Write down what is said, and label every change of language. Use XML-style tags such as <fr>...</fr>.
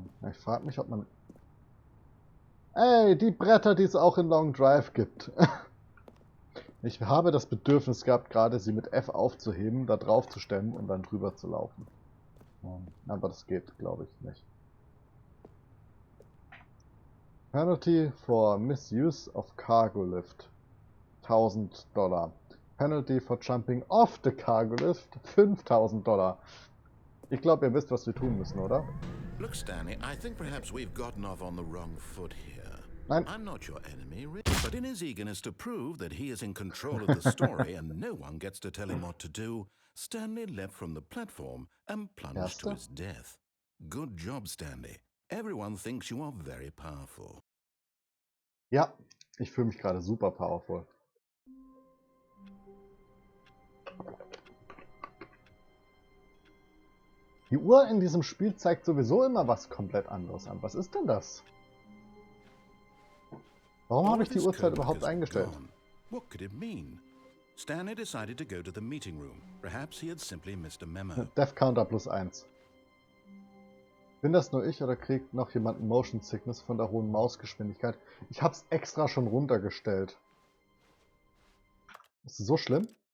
<de>Ich frage mich, ob man Ey, die Bretter, die es auch in Long Drive gibt. Ich habe das Bedürfnis gehabt, gerade sie mit F aufzuheben, da drauf zu stemmen und dann drüber zu laufen. Aber das geht, glaube ich, nicht.</de> <en>Penalty for misuse of cargo lift. $1000. Penalty for jumping off the cargo lift. $5000.</en> <de>Ich glaube, ihr wisst, was wir tun müssen, oder?</de> <en>Look, Stanley, I think perhaps we've gotten off on the wrong foot here.</en> <de>Nein.</de> <en>I'm not your enemy, really. But in his eagerness to prove that he is in control of the story and no one gets to tell him what to do, Stanley leapt from the platform and plunged to his death. Good job, Stanley. Everyone thinks you are very powerful.</en> <de>Ja, ich fühle mich gerade super powerful. Die Uhr in diesem Spiel zeigt sowieso immer was komplett anderes an. Was ist denn das? Warum habe ich die Uhrzeit überhaupt eingestellt?</de> <en>What could it mean? Stanley decided to go to the meeting room. Perhaps he had simply missed a memo. Death Counter +1.</en> <de>Bin das nur ich oder kriegt noch jemand Motion Sickness von der hohen Mausgeschwindigkeit? Ich habe es extra schon runtergestellt. Ist es so schlimm?</de>